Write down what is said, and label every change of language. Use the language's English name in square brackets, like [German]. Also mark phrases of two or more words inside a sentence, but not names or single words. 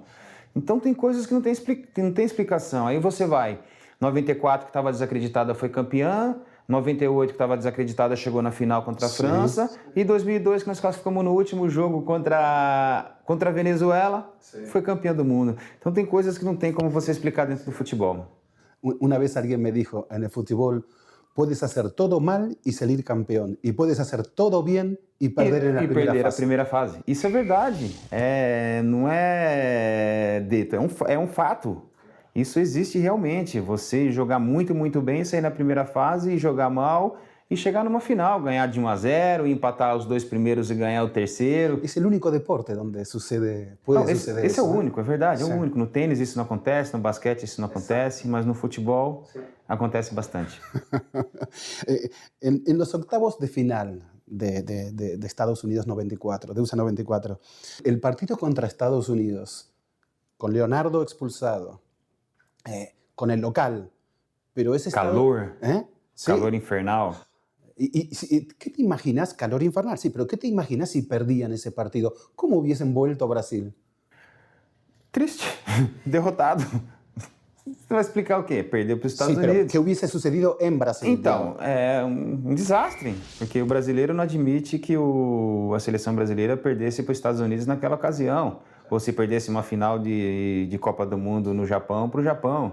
[Portuguese] Então tem coisas que não tem explicação. Aí você vai, 94 que estava desacreditada foi campeã, 98, que estava desacreditada, chegou na final contra a França. E 2002, que nós classificamos no último jogo contra a Venezuela, foi campeã do mundo. Então tem coisas que não tem como você explicar dentro do futebol. [Spanish] Una vez alguien me dijo, en el fútbol puedes hacer todo mal y salir campeón, y puedes hacer todo bien y perder en la primera perder fase. [Portuguese] a primeira fase. Isso é verdade. Não é dito, é um fato. Isso existe realmente. Você jogar muito, muito bem, sair na primeira fase e jogar mal e chegar numa final, ganhar de 1-0, empatar os 2 primeiros e ganhar o terceiro. [Spanish] Es el único deporte donde suceder [Portuguese] Esse é [Spanish] eso. [Portuguese] o único, é verdade, é Sim. o único. No tênis isso não acontece, no basquete isso não acontece, mas no futebol acontece bastante. [Spanish] En los octavos de final de Estados Unidos 94, de USA 94, el partido contra Estados Unidos, con Leonardo expulsado, con el local, pero ese Calor, Sí. calor infernal. ¿Qué te imaginas? Calor infernal, sí, pero ¿qué te imaginas si perdían ese partido? ¿Cómo hubiesen vuelto a Brasil? [Portuguese] Triste, derrotado. Você vai explicar o quê? Perdeu para os Estados [Spanish] Sí, pero [Portuguese] Unidos. [Spanish] ¿qué hubiese sucedido en Brasil? [Portuguese] Então, é um desastre, porque o brasileiro não admite que a seleção brasileira perdesse para os Estados Unidos naquela ocasião, ou se perdesse uma final de Copa do Mundo no Japão para o Japão.